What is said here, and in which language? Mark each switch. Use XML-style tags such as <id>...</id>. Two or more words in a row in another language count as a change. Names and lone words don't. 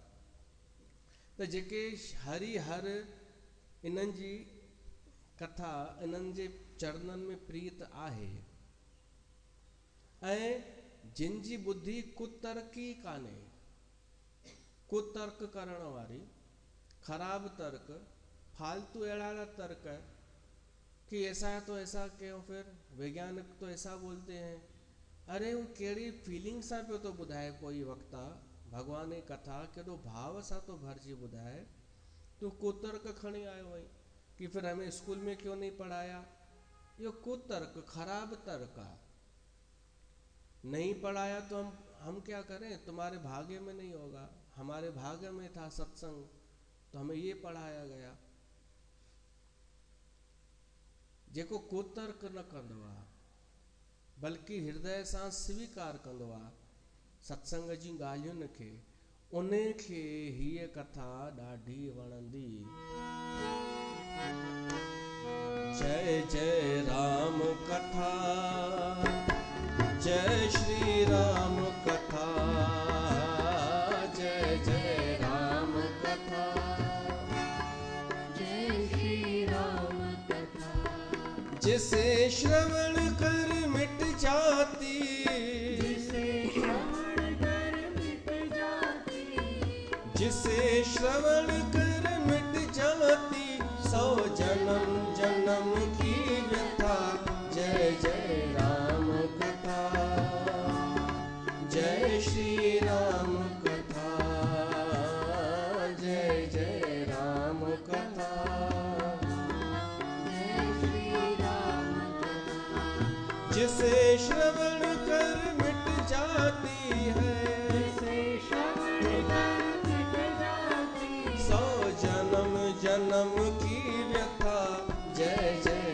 <sd>त जेके हरि हर इन्हनि जी कथा, इन्हनि जे चरणनि में प्रीत आहे, ऐं जिन जी बुद्धि कुतर्की कान्हे, कुतर्क करण वारी, ख़राब तर्क, फालतू अहिड़ा अहिड़ा तर्क कि</sd> <hi>ऐसा है तो ऐसा क्यों, फिर वैज्ञानिक तो ऐसा बोलते हैं।</hi> <sd>अरे वो कहिड़ी फीलिंग सां पियो थो ॿुधाए कोई वक्ता भगवान जी कथा, केॾो भाव सां थो भरिजी ॿुधाए, तूं कुतर्क खणी आयो वहीं कि</sd> <hi>फिर हमें स्कूल में क्यों नहीं पढ़ाया। ये कुतर्क, खराब तर्क है। नहीं पढ़ाया तो हम क्या करें, तुम्हारे भाग्य में नहीं होगा, हमारे भाग्य में था सत्संग, तो हमें ये पढ़ाया गया।</hi> <sd>जेको कुतर्क न कंदो आहे, बल्कि हृदय सां स्वीकार कंदो आहे सत्संग जी ॻाल्हियुनि खे, उन खे हीअ कथा ॾाढी वणंदी।</sd> <hi>जय जय राम कथा, जय श्री राम कथा, जय जय राम कथा, जय श्री राम कथा। जिसे श्रवण कर मिट जाती, जिसे श्रवण कर मिट जाती, जिसे श्रवण कर मिट जाती, सौ जन्म जन्म की व्यथा। जय जय राम कथा, जय श्री राम कथा, जय जय राम कथा, जय श्री राम कथा। जिसे श्रवण कर मिट जाती है, जिसे श्रवण कर मिट जाती, सौ जन्म जन्म की व्यथा। जय</hi>